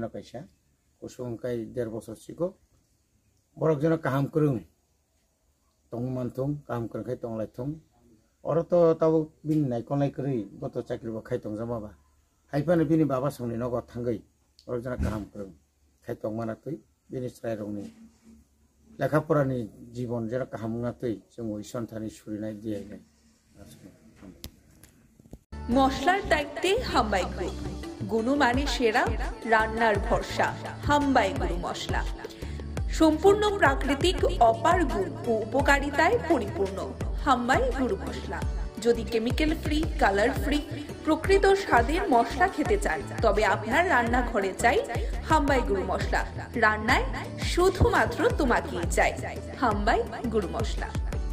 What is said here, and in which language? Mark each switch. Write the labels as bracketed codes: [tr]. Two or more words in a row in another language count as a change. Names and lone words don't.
[trp] o kaisa kusung kai 1.5 বছর siko borok jono kaham kurung tongman thung kaham kurung khai tonglai thung Oro to tabu bin nai konlai kri goto chakri bo khai tongjama ba haipane bini baba songni nogo thangai oro jana kaham krung khai tongmana tui bini strai rongni lekha porani jibon jera kaham na tui जों ison thani surinai diai nai [bn] মশলার দায়িত্বে হাম্বাই গ্রুপ গুণমানে সেরা রান্নার ভরসা হাম্বাই গ্রুপ মশলা সম্পূর্ণ প্রাকৃতিক অপার গুণ ও উপকারিতায় পরিপূর্ণ হাম্বাই গুরু মশলা যদি [en] chemical free colour free [bn] প্রকৃত স্বাদের মশলা খেতে চান তবে আপনার রান্নাঘরে চাই হাম্বাই গুরু মশলা রান্নায় শুধুমাত্র তোমাকেই চাই হাম্বাই গুরু মশলা